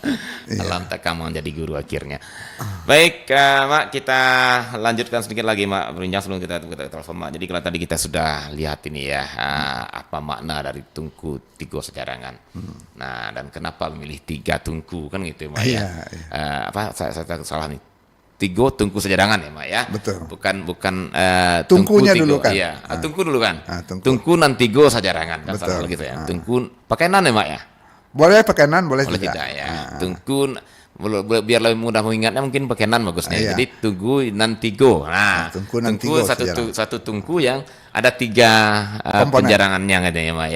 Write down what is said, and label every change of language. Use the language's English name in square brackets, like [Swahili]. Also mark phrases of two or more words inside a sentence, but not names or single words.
[Indonesian] Alam takkan menjadi guru akhirnya. Baik, Mak, kita lanjutkan sedikit lagi, Mak, berbincang sebelum kita telepon, Mak. Jadi kalau tadi kita sudah lihat ini ya, apa makna dari Tunku Tigo Sajarangan. Nah, dan kenapa memilih 3 Tunku kan gitu, Mak ya. Iya, Apa saya salah nih. Tigo Tunku Sajarangan ya, Mak ya. Betul. Bukan Tungkunya Tigo. dulu kan? Iya, Tungku dulu kan. Tungku. Tungku nan Tigo Sajarangan kan Betul. salah gitu ya. Tungku pakai nan ya, Mak ya. Boleh pakai nan, boleh Boleh tidak. tidak ya. Tungku biar lebih mudah mengingatnya mungkin pakai nan bagusnya. Iya. Jadi Tunggu nan Tigo. Nah, Tungku nan Tigo satu tungku yang ada 3 Komponen. penjarangannya gitu ya, Mak ya.